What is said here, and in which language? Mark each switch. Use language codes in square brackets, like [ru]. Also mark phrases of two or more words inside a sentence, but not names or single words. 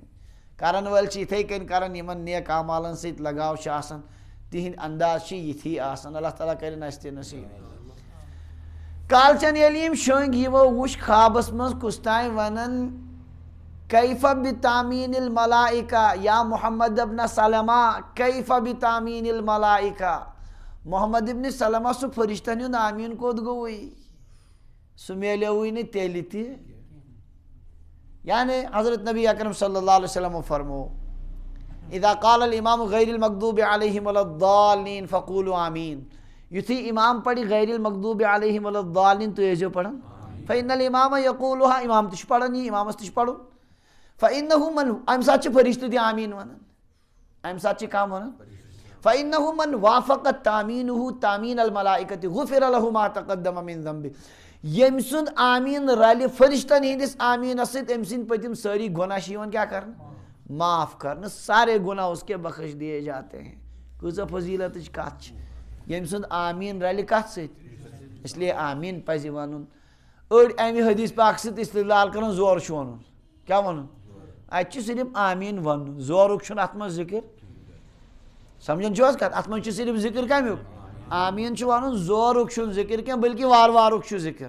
[ks] کرن وٲلۍ چھِ یِتھے کٔنۍ کران یِمن نیک اعمالن سۭتۍ لگاو چھُ آسان تِہنٛدۍ انداز چھِ یِتھی آسان. اللہ تعالیٰ کرن اسہِ تہِ نصیٖب. کالچن ییٚلہِ یِم شۄنٛگۍ یِمو وُچھ خوابس منٛز کُس تانۍ ونان [ar] کیف بتامین الملائکہ یا محمد ابن سلمہ کیف بتامین الملائکہ. [ks] محمد ابن سلمہ سُہ فرشتن ہُنٛد آمیٖن کوٚت گوٚوُے سُہ میلیوٕے نہٕ تیٚلہِ تہِ. یعنی حضرت نبی اکرم [ar] صلی اللہ علیہ وسلم فرمو اذا قال الامام غیر المغضوب علیہم ولا الضالین فقولوا آمین. [ks] یُتھُے امام پرِ [ar] غیر المغضوب علیہم ولا الضالین [ks] تُہۍ ٲسۍزیو پران. [ar] فإن الامام یقولها [ks] امام تہِ چھُ پران یہِ امامس تہِ چھُ پرُن. [ar] فإنه من [ks] امہِ ساتہٕ چھِ فرشتہٕ تہِ آمیٖن ونان. امہِ ساتہٕ چھِ کم ونان [ar] فإنه من وافق تامینه تامین الملائکۃ غفر له ما تقدم من ذنبہ. [ks] ییٚمہِ سُنٛد آمیٖن رلہِ فرشتن ہِنٛدِس آمیٖنس سۭتۍ أمۍ سٕنٛدۍ پٔتِم سٲری گۄناہ چھِ یِوان کیٛاہ کرنہٕ معاف کرنہٕ. [ur] سارے گۄناہ اس کے بخش دیے جاتے ہیں. [ks] کۭژاہ فضیٖلتٕچ کتھ چھِ ییٚمہِ سُنٛد آمیٖن رلہِ کتھ سۭتۍ [ur] اس لیے [ks] آمیٖن پزِ ونُن. أڑۍ امہِ حدیٖث پاک سۭتۍ استدلال کران زورٕ چھُ ونُن. کیٛاہ ونُن اتہِ چھُ صرف آمیٖن ونُن زورُک چھُنہٕ اتھ منٛز ذِکر. سمجھان چھُو حظ کتھ اتھ منٛز چھُ صرف ذِکر کمیُک آمیٖن چھُ ونُن زورُک چھُنہٕ ذِکر کینٛہہ بلکہِ وارٕ وارُک چھُ ذِکر.